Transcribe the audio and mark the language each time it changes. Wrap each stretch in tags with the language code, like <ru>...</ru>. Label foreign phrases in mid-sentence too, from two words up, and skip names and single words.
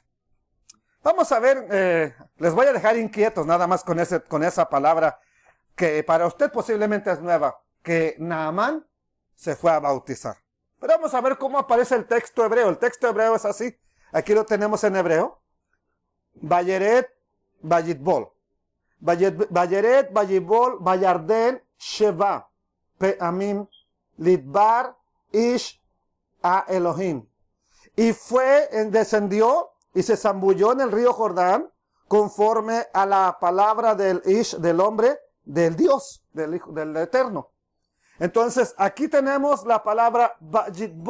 <es>Vamos a ver, les voy a dejar inquietos nada más con esa palabra que para usted posiblemente es nueva, que Naamán se fue a bautizar. Pero vamos a ver cómo aparece el texto hebreo. El texto hebreo es así. Aquí lo tenemos en hebreo.</es> <he>וירד ויטבול. וירד ויטבול בירדן שבע. פעמים לדבר איש, האלהים.</he> <es>Y descendió y se zambulló en el río Jordán conforme a la palabra del ish, del hombre, del Dios, del Hijo, del Eterno. Entonces, aquí tenemos la palabra vayitbol.</es>